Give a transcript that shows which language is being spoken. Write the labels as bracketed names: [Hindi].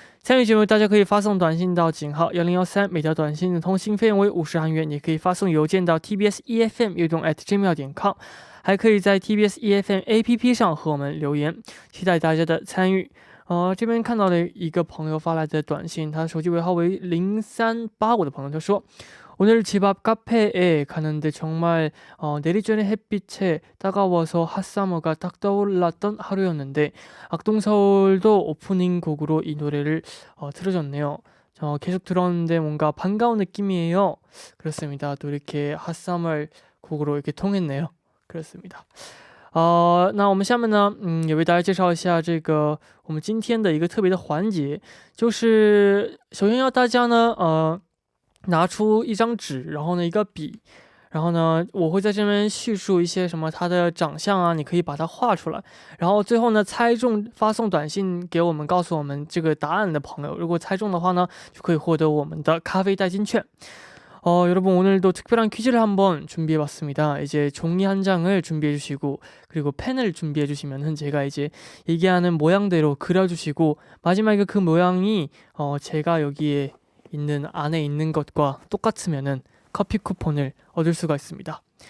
[Chinese] 参与节目大家可以发送短信到井号1013，每条短信的通信费用为50韩元，也可以发送邮件到 tbsefm 悦动 @gmail.com，还可以在 TBS EFM APP 上和我们留言，期待大家的参与。这边看到了一个朋友发来的短信，他手机尾号为0385的朋友，他说 [Korean] 오늘 집 앞 카페에 가는데 정말 내리쬐는 햇빛에 따가워서 핫서머가 딱 떠올랐던 하루였는데 악동서울도 오프닝 곡으로 이 노래를 틀어줬네요. 계속 들었는데 뭔가 반가운 느낌이에요. 그렇습니다. 또 이렇게 핫서머 곡으로 이렇게 통했네요. 그렇습니다. [Chinese] 那我们下面呢，也为大家介绍一下这个我们今天的一个特别的环节，就是首先要大家呢，拿出一张纸，然后呢一个笔，然后呢我会在这边叙述一些什么他的长相啊，你可以把它画出来，然后最后呢猜中发送短信给我们，告诉我们这个答案的朋友，如果猜中的话呢，就可以获得我们的咖啡代金券。 [Korean] 여러분 오늘도 특별한 퀴즈를 한번 준비해봤습니다. 이제 종이 한 장을 준비해주시고 그리고 펜을 준비해주시면은 제가 이제 얘기하는 모양대로 그려주시고 마지막에 그 모양이 제가 여기에 있는 안에 있는 것과 똑같으면은 커피 쿠폰을 얻을 수가 있습니다.